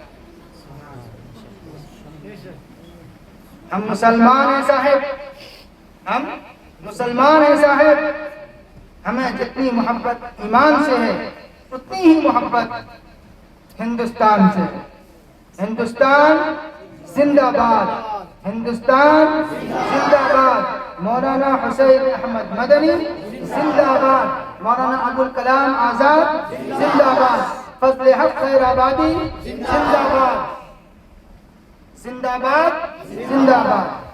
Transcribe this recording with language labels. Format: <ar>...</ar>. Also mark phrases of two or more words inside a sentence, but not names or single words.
<ur>ہم مسلمان ہیں صاحب، ہم مسلمان ہیں صاحب، ہمیں جتنی محبت ایمان سے ہے اتنی ہی محبت ہندوستان سے ہے۔ ہندوستان زندہ باد، ہندوستان زندہ باد، مولانا حسین احمد مدنی زندہ باد، مولانا ابوالکلام آزاد زندہ باد، فضل حق خیر آبادی زندہ باد، زندہ باد زندہ باد۔</ur>